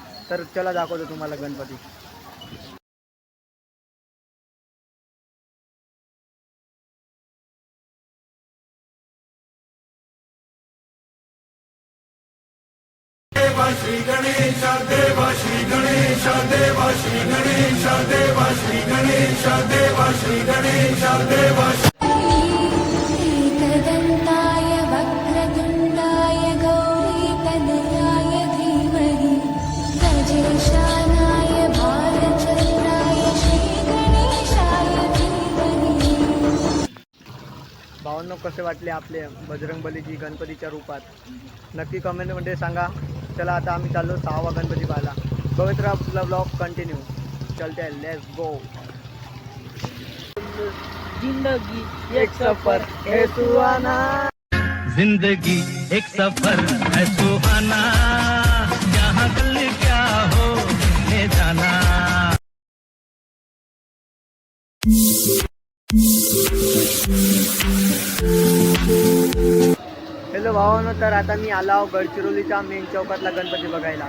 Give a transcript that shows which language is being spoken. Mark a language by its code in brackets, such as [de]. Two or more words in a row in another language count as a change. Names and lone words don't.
[mr] तर चला दाखवतो तुम्हाला गणपती. श्री गणेश देवा श्री गणेश देवा श्री गणेश देवा श्री गणेश देवा श्री गणेश देवा. [sa] एकदन्ताय वक्रतुण्डाय गौरीतनयाय धीमहि गजेशानाय भालचन्द्राय श्रीगणेशाय धीमहि. [mr] भावांनो, कसे वाटले आपले बजरंगबलीजी गणपतीच्या रूपात, नक्की कमेंटमध्ये सांगा. चला आता आम्ही चाललो 6वा गणपती पाहायला. बघत राहा आपला [en] blog continue. [hi] चलते हैं, [en] let's go. [hi] जिंदगी एक सफर है सुहाना, जिंदगी एक सफर है सुहाना, जहाँ कल क्या हो ले जाना. [mr] हॅलो भावांनो, तर आता मी आलो आहो गडचिरोलीच्या मेन चौकातला गणपती बघायला.